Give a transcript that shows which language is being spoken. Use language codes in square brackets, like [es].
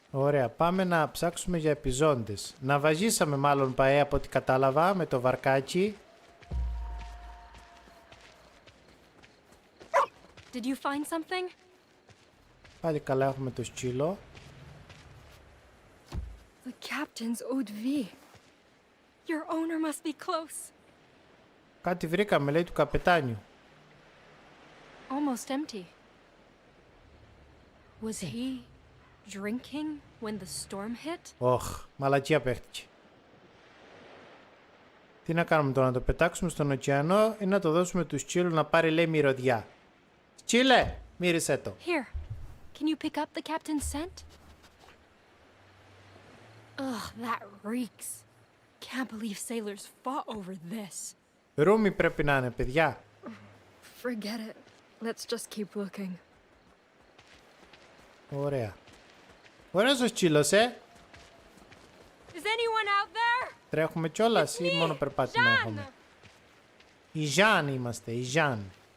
[el] Ωραία, πάμε να ψάξουμε για επιζώντες. Να βαζίσαμε μάλλον παέ από ό,τι κατάλαβα με το βαρκάκι. [en] Did you find something? [el] Πάλι καλά έχουμε το σκύλο. [en] The captain's eau de vie. Your owner must be close. [el] Κάτι βρήκαμε, λέει, του καπετάνιου. [en] Almost empty. Was he drinking when the storm hit? [el] Ωχ, μαλακία παίχτηκε. Τι να κάνουμε τώρα, να το πετάξουμε στον ωκεανό ή να το δώσουμε του σκύλου να πάρει, λέει, μυρωδιά. Σκύλε, μύρισε το. [en] Here, can you pick up the captain's scent? Ugh, that reeks. Can't believe sailors fought over this. [el] Ρούμι πρέπει να είναι, παιδιά. [en] Forget it. Let's just keep looking. [el] Ωραία. Ωραίος ο σκύλος, [en] Is anyone out there? [el] Τρέχουμε κιόλας ή μόνο περπάτημα έχουμε? Η Ζαν είμαστε, η Ζαν.